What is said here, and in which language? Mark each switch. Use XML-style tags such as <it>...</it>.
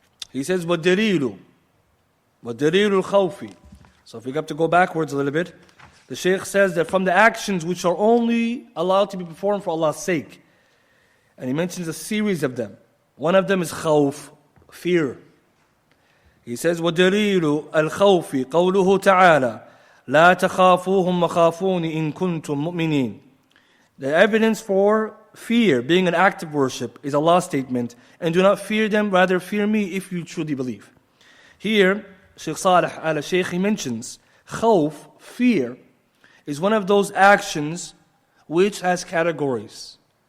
<en>He says,</en> <ar>وَالدَّلِيلُ الْخَوْفِ.</ar> <en>So if we have to go backwards a little bit, the Shaykh says that from the actions which are only allowed to be performed for Allah's sake, and he mentions a series of them. One of them is khawf, fear. He says,</en> <ar>وَالدَّلِيلُ الْخَوْفِ قَوْلُهُ تَعَالَى لَا تَخَافُوهُمْ وَخَافُونِ إِن كُنتُم مُؤْمِنِينَ.</ar> <en>The evidence for fear, being an act of worship, is Allah's statement, and do not fear them, rather fear me if you truly believe. Here, Shaykh Saalih al-Shaykh, he mentions, khawf, fear, is one of those actions which has categories.</en>